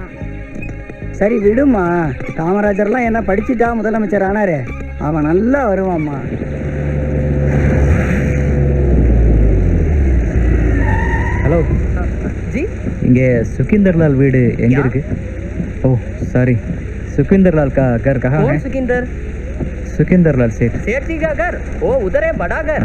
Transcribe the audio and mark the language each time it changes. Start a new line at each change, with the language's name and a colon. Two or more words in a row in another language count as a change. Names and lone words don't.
Tamil: சரி விடுமா, காமராஜர்லாம் என்ன படிச்சுட்டா முதலமைச்சர் ஆனாரு, அவன் நல்லா வருவாம்மா. ஹலோ ஜி, இங்கே சுகிந்தர்லால் வீடு எங்கே இருக்கு? ஓ சாரி,
Hindi: सुखविंदर का घर कहाँ है? सुखविंदर लाल सेठ जी का घर? ओ उधर है, बड़ा घर.